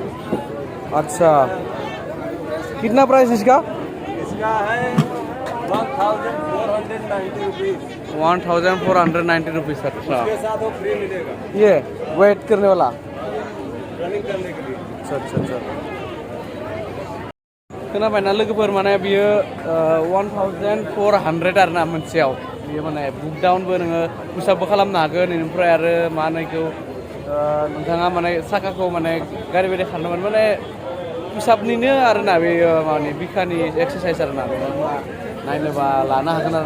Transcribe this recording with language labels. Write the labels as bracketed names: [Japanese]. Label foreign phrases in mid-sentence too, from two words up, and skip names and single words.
[Hindi] अच्छा कितना प्राइस इसका इसका है 1490 रुपीज 1490 रुपीज अच्छा उसके साथ वो फ्री मिलेगा ये वेट करने वाला रनिंग करने के लिए [Bodo] अच्छा खोनाबायना लोगोफोर माने बियो 1400 आरोना मोनसेयाव बियो माने बुक डाउनबो नोङो पुशआपबो खालामनो हागोन बेनिफ्राय आरो मा होनो बेखौ नोंथाङा माने साखाखौ माने गारि बायदि खारनोमोन माने पुशआपनिनो आरोना बेयो माने बिखानि एक्सारसाइज आरोना नायनोबा लानो हागोन आरोना